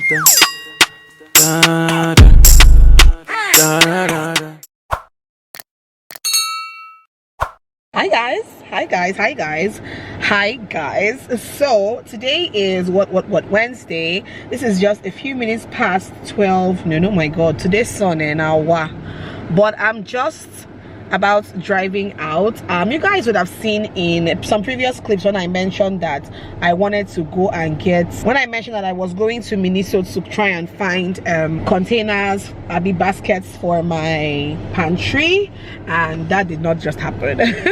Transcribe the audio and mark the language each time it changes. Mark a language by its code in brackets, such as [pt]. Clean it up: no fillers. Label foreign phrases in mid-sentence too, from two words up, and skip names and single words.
[en] Da, da, da, da, da, da. Hi guys, hi guys, hi guys, hi guys. So today is what Wednesday. This is just a few minutes past 12. No, oh my god, today's Sunday now. But I'm just about driving out. You guys would have seen in some previous clips when I mentioned that I wanted to go and get, when I mentioned that I was going to Minnesota to try and find containers, baskets for my pantry, and that did not just happen.